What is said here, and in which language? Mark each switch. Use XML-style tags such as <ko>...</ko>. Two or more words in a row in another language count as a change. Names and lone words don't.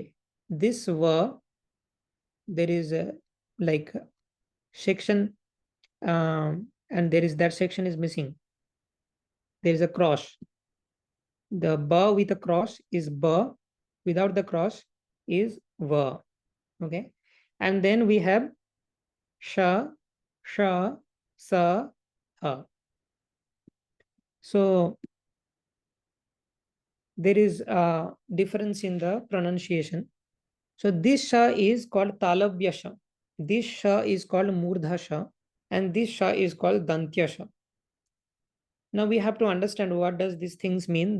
<en>This va, there is a like section, and there is that section is missing. There is a cross. The ba with a cross is ba, without the cross is va. Okay. And then we have sha, sha, sa, ha. So there is a difference in the pronunciation. So this sha is called talabya sha. This sha is called murdha sha, and this sha is called dantya sha. Now we have to understand what does these things mean.</en>